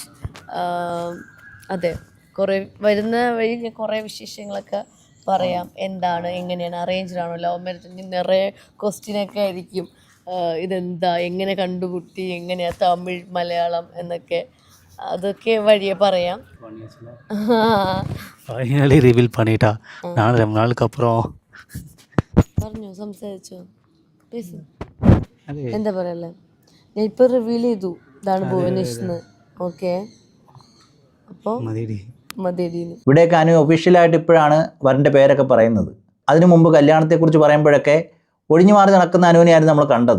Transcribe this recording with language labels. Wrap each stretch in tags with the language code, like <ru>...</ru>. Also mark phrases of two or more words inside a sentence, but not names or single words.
<ml>അതെ, കുറേ വരുന്ന വഴി ഞാൻ കുറേ വിശേഷങ്ങളൊക്കെ പറയാം. എന്താണ്, എങ്ങനെയാണ്, അറേഞ്ച്ഡ് ആണോ,</ml> <en>love marriage,</en> <ml>നിറയെ ക്വസ്റ്റ്യനൊക്കെ ആയിരിക്കും. ഇതെന്താ, എങ്ങനെ കണ്ടുമുട്ടി, എങ്ങനെയാ തമിഴ് മലയാളം എന്നൊക്കെ, അതൊക്കെ വഴിയെ പറയാം.</ml> <en>finally reveal</en> <ta>பண்ணிட்டா. நான் ரொம்ப நாளுக்கு அப்புறம்</ta> <ml>പറഞ്ഞോ, സംസാരിച്ചോ, എന്താ പറയല്ലേ. ഞാൻ ഇപ്പൊ റിവീൽ ചെയ്തു ഇതാണ് ഭുവനേഷ് എന്ന്. ഓക്കെ, അപ്പോൾ</ml> <ta>மதிடி</ta> <ml>മതിയടീന്ന്. ഇവിടെയൊക്കെ അനു ഒഫീഷ്യലായിട്ട് ഇപ്പോഴാണ് വരൻ്റെ പേരൊക്കെ പറയുന്നത്. അതിനു മുമ്പ് കല്യാണത്തെക്കുറിച്ച് പറയുമ്പോഴൊക്കെ ഒഴിഞ്ഞു മാറി നടക്കുന്ന അനുവിനെയായിരുന്നു നമ്മൾ കണ്ടത്.</ml>